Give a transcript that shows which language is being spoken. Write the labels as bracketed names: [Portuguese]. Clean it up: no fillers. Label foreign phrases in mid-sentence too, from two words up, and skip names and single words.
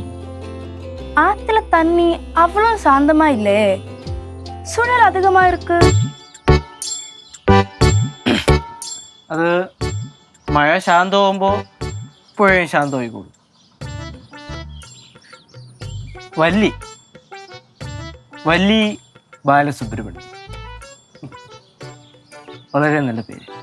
[Tamil] ஆத்துல தண்ணி அவ்வளவு சாந்தமா இல்லே, சுழல் அதிகமா இருக்கு. [Malayalam] അത് മഴ ശാന്തമാകുമ്പോൾ പുഴയും ശാന്തമായി കൂടും. വല്ലി ബാലസുബ്രഹ്മണ്യം, വളരെ നല്ല പേര്.